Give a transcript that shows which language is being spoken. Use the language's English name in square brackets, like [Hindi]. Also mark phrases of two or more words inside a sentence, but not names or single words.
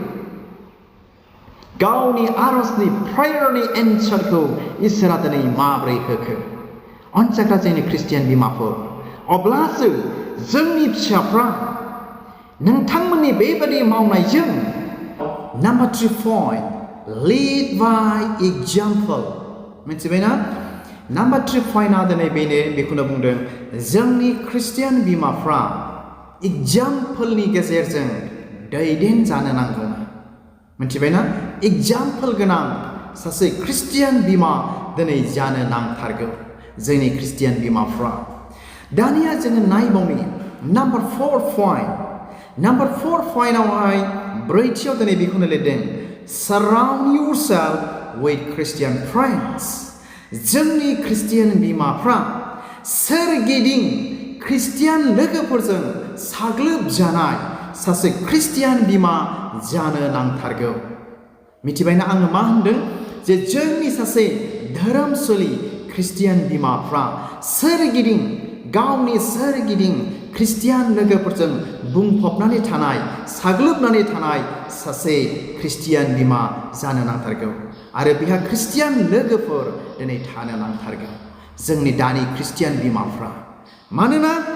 [Bodo] गावनि आरजनि प्रेयारनि एन्सारखौ इसोरा दिनै माबोरै होखो अनजाग्रा जोंनि खृष्टियान बिमाफोर अब्लासो जोंनि फिसाफ्रा नोंथांमोननि बेबादि मावनायजों [English] number 3 point lead by example [Bodo] मिथिबायना [English] number 3 point [Bodo] आ दिनै बेखौनो बुंदों जोंनि ख्रिस्टियान बिमाफ्रा example नि गेजेरजों दैदेन जानो नांगौ मिथिबायना example गोनां सासे ख्रिस्टियान बिमा दिनै जानो नांथारगौ जोंनि ख्रिस्टियान बिमाफ्रा दानिया जोङो नायबावनि [English] number 4 point number 4 point [Bodo] आवहाय ब्रैथियाव दिनै बेखौनो लिरदों [English] surround yourself with Christian friends [Bodo] जोंनि ख्रिस्टियान बिमाफ्रा सोरगिदिं ख्रिस्टियान लोगोफोरजों साग्लोबजानाय सासे ख्रिस्टियान बिमा जानो नांथारगौ मिथिबायना आङो मा होनदों जे जोंनि सासे धोरोमसुलि ख्रिस्टियान बिमाफ्रा सोरगिदिं गावनि सोरगिदिं ख्रिस्टियान लोगोफोरजों बुंफबनानै थानाय साग्लोबनानै थानाय सासे ख्रिस्टियान बिमा जानो नांथारगौ आरो बिहा ख्रिस्टियान लोगोफोर दिनै थानो नांथारगौ जोंनि दानि ख्रिस्टियान बिमाफ्रा मानोना